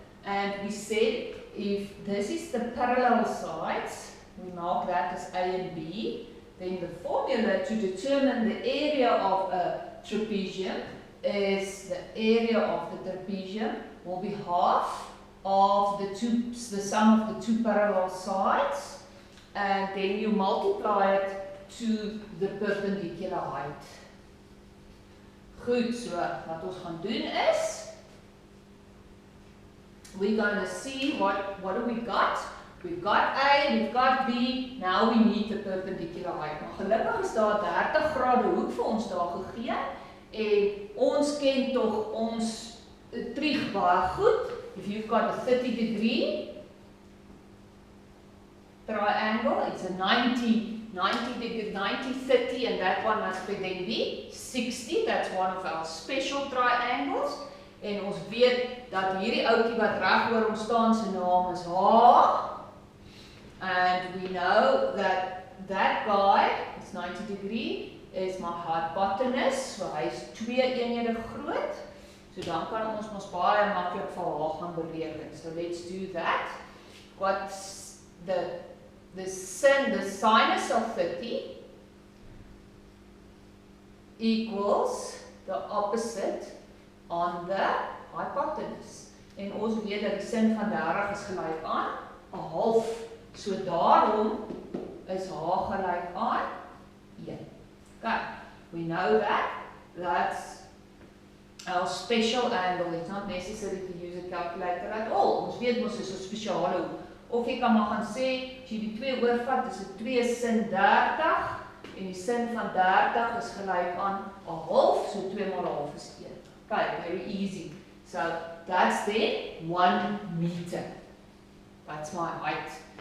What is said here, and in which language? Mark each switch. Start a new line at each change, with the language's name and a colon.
English: and we said if this is the parallel sides, we mark that as A and B, then the formula to determine the area of a trapezium is the area of the trapezium will be half of the sum of the 2 parallel sides, and then you multiply it to the perpendicular height.
Afrikaans: Goed, so wat ons gaan doen is,
English: we're going to see what do we got. We've got A, we've got B, now we need the perpendicular height.
Afrikaans: Maar gelukkig is daar 30 grade hoek vir ons daar gegee. En ons ken tog ons trig baie goed.
English: If you've got a 30-degree triangle, it's a 90, 30, and that one must then be 60. That's one of our special triangles.
Afrikaans: En ons weet dat hierdie ouetjie wat reg oor ons staan se naam is H.
English: And we know that that guy, it's 90-degree, is my hypotenuse, so
Afrikaans: hy is 2 eenhede groot. So dan kan ons mos baie maklik vir H gaan bereken.
English: So let's do that. What's the sinus of 30 equals the opposite on the hypotenuse.
Afrikaans: En ons weet dat die sin van 30 is gelyk aan 'n half. So daarom is H gelyk aan 1.
English: Okay, we know that. That's our special angle. It's not necessary to use a calculator at all.
Afrikaans: Ons weet mos is 'n spesiale hoek. Of jy kan maar gaan sê, as jy die 2 oorvat, is dit 2 sin 30 en die sin van 30 is gelyk aan 'n half, so 2 maal 'n half is 1.
English: Okay, very easy. So that's then 1 meter. That's my height.